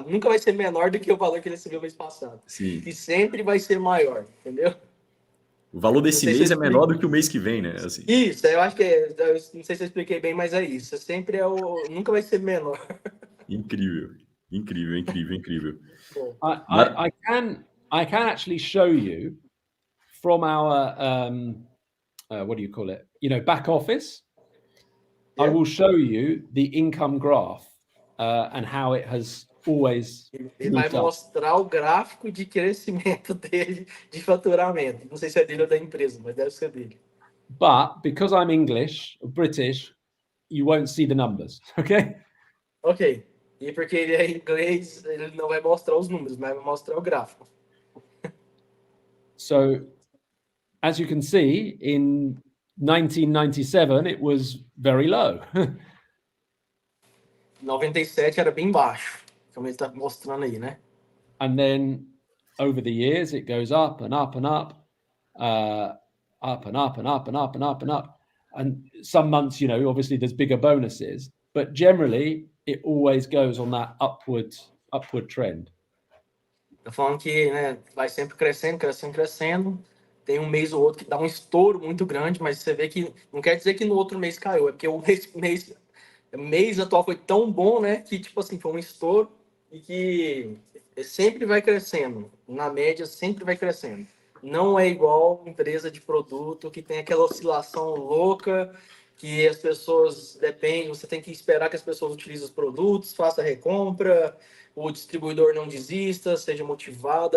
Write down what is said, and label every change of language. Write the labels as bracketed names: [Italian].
[Portuguese] Nunca vai ser menor do que o valor que ele recebeu mês passado. Sim. E sempre vai ser maior, entendeu? O valor desse mês é menor do que o mês que vem, né? Assim. Isso, eu acho que eu não sei se eu expliquei bem, mas é isso. Sempre nunca vai ser menor. Incrível, incrível, incrível, incrível. [English] I can actually show you from our what do you call it? Back office. Yeah. I will show you the income graph and how it has always. [Portuguese] Ele vai mostrar o gráfico de crescimento dele de faturamento. Não sei se é dele ou da empresa, mas deve ser dele. [English] But because I'm English or British, you won't see the numbers, okay? Ok. [Portuguese] E porque ele é inglês, ele não vai mostrar os números, mas vai mostrar o gráfico. So [English] as you can see, in 1997, it was very low. [Portuguese] 97 era bem baixo, como ele está mostrando aí, né? [English] And then over the years, it goes up and up and up, up and up and up and up and up and up. And some months, obviously there's bigger bonuses, but generally it always goes on that upward trend. [Portuguese] Tá falando que, né, vai sempre crescendo, crescendo, crescendo. Tem um mês ou outro que dá um estouro muito grande, mas você vê que não quer dizer que no outro mês caiu, é porque o mês atual foi tão bom, né, que tipo assim, foi um estouro e que sempre vai crescendo. Na média, sempre vai crescendo. Não é igual empresa de produto que tem aquela oscilação louca, que as pessoas dependem, você tem que esperar que as pessoas utilizem os produtos, faça recompra, o distribuidor não desista, seja motivado.